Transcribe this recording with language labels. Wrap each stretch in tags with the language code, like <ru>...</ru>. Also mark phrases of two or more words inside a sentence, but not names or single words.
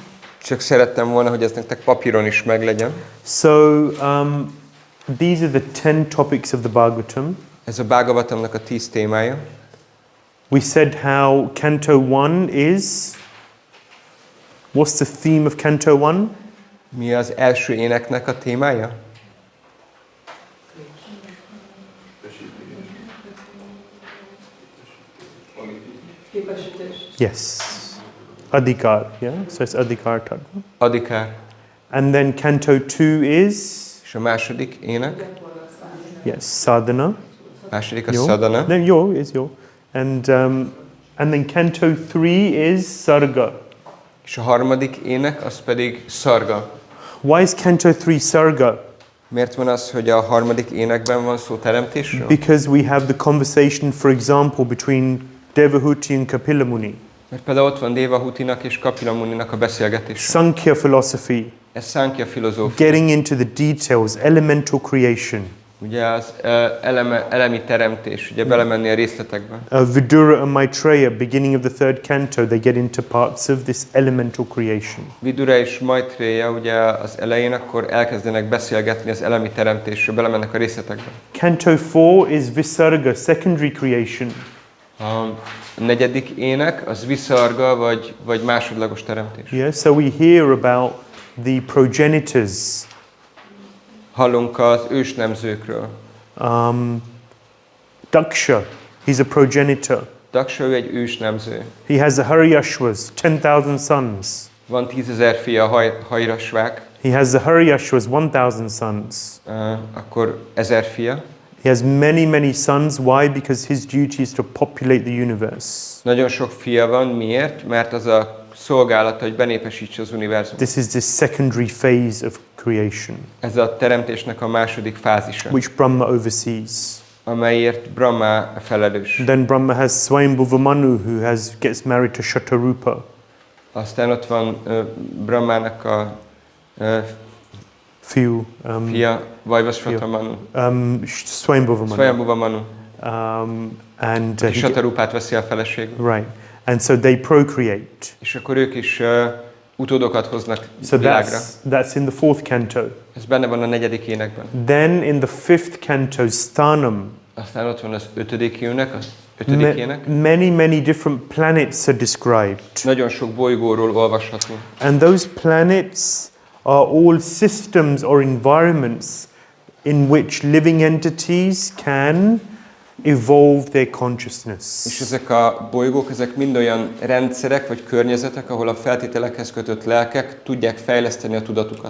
<hu>Csak szerettem volna, hogy ez nektek papíron is meglegyen.</hu> <en>So these are the 10 topics of the Bhagavatam.</en> <hu>Ez a Bhagavatamnak a 10 témája.</hu> <en>We said how Canto 1 is. What's the theme of Canto 1?</en> <hu>Mi az első éneknek a témája?</hu> <en>Yes. Adhikar, yeah? So it's</en> <sa>अधिकार तत्त्व.</sa> <en>Adhikar. And then Canto 2 is?</en> <hu>És a második ének?</hu> <en>Yes, Sadhana.</en> <hu>Második a Sadhana.</hu> <en>Then Yo is Yo. And then Canto 3 is Sarga.</en> <hu>És a harmadik ének, az pedig Sarga.</hu> <en>Why is Canto 3 Sarga?</en> <hu>Miért van az, hogy a harmadik énekben van szó teremtésről?</hu> <en>Because we have the conversation, for example, between Devahuti and Kapila Muni.</en> <hu>Mert például ott van Devahutinak és Kapila Muninak a beszélgetés.</hu> <en>Sankhya philosophy,</en> <hu>Ez Sankhya filozófia.</hu> <en>getting into the details, elemental creation.</en> <hu>Ugye az elemi teremtés, ugye belemenni a részletekbe.</hu> <en>Vidura and Maitreya, beginning of the third canto, they get into parts of this elemental creation.</en> <hu>Vidura és Maitreya ugye az elején akkor elkezdenek beszélgetni az elemi teremtésről, belemennek a részletekbe.</hu> <en>Canto 4 is Visarga, secondary creation.</en> <hu>A negyedik ének az viszarga vagy másodlagos teremtés.</hu> <en>Yeah, so we hear about the progenitors.</en> <hu>Hallunk az ősnemzőkről.</hu> <en>Daksha, he's a progenitor.</en> <hu>Daksa ő egy ősnemző.</hu> <en>He has the Haryashvas, 10,000 sons.</en> <hu>Van 10,000 fia hajrasvák.</hu> <en>He has the Haryashvas, 1,000 sons.</en> <hu>Akkor 1000 fia.</hu> <en>He has many, many sons. Why? Because his duty is to populate the universe.</en> <hu>Nagyon sok fia van. Miért? Mert az a szolgálata, hogy benépesítse az univerzumot.</hu> <en>This is the secondary phase of creation,</en> <hu>Ez a teremtésnek a második fázisa,</hu> <en>which Brahma oversees.</en> <hu>amelyért Brahma felelős.</hu> <en>Then Brahma has Swayambhuva Manu, who gets married to Shatarupa.</en> <hu>Aztán ott van Brahmának a fia, Vajvasvata Manu. Swayambhuva Manu. Swayambhuva Manu.</hu> <en>And</en> <hu>Aki Shatarupát veszi a feleségül.</hu> <en>right. And so they procreate.</en> <hu>És akkor ők is utódokat hoznak</hu> <en>So</en> <hu>világra.</hu> <en>that's in the fourth canto.</en> <hu>Ez benne van a negyedik énekben.</hu> <en>Then in the fifth canto, Sthanam,</en> <hu>Aztán ott van az ötödik ének, az ötödik ének.</hu> <en>many different planets are described.</en> <hu>Nagyon sok bolygóról olvasható.</hu> <en>And those planets are all systems or environments in which living entities can evolve their consciousness.</en> <hu>És ezek a bolygók, ezek mind olyan rendszerek vagy környezetek, ahol a feltételekhez kötött lelkek tudják fejleszteni a tudatukat.</hu>